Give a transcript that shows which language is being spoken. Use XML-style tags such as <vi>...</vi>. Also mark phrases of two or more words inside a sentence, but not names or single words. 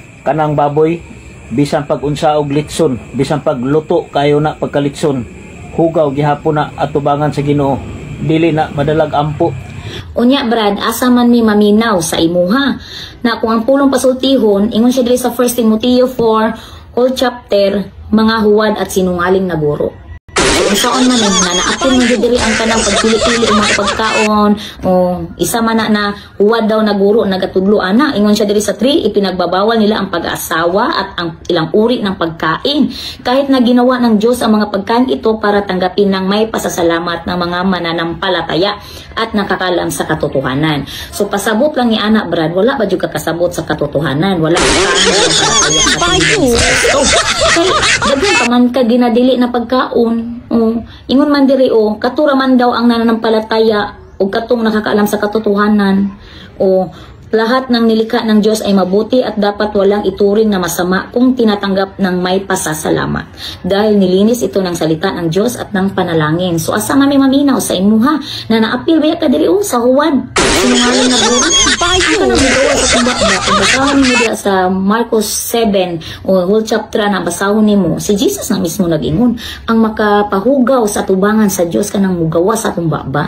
<ceb>kanang baboy bisan pag unsa og litson, bisan pag luto kayo na pagkalitson, hugaw gihapon na atubangan sa Ginoo, dili na madalag ampo. Unya Brad, asa man mi maminaw sa imuha na kung ang pulong pasultihon ingon siya diri sa 1 Timoteo 4</ceb> <en>whole chapter,</en> <tl>mga huwad at sinungaling na guro.</tl> <ceb>Kung saan man na naapil mo diri ang kanang pagpili-pili ang mga pagkaon, o isa man na huwad daw na guro nagatudlo ana, ingon siya diri sa 3,</ceb> <tl>ipinagbabawal nila ang pag-aasawa at ang ilang uri ng pagkain, kahit na ginawa ng Diyos ang mga pagkain ito para tanggapin ng may pasasalamat ng mga mananampalataya at nakakalam sa katotohanan.</tl> <ceb>So pasabot lang ni anak Brad, wala ba jud kakasabot sa katotohanan, wala ka kay daghan pa man ka ginadili na pagkaon. Ingon man diri katura man daw ang nananampalataya o katong</ceb> <tl>nakakaalam sa katotohanan. Lahat ng nilikha ng Diyos ay mabuti at dapat walang ituring na masama kung tinatanggap ng may pasasalamat. Dahil nilinis ito ng salita ng Diyos at ng panalangin.</tl> <ceb>So asa mami maminaw sa imuha na naapil ba ka diri sa huwad?</ceb> <tl>Sinungaling na guro.</tl> <ceb>Ang kanang magawa sa kumbaba. Kung basahon mo diya sa Marcos 7 o</ceb> <en>whole chapter</en> <ceb>na basahon nimo, si Jesus na mismo nag-ingon ang makapahugaw sa tubangan sa Diyos kanang mugawa sa kumbaba.</ceb>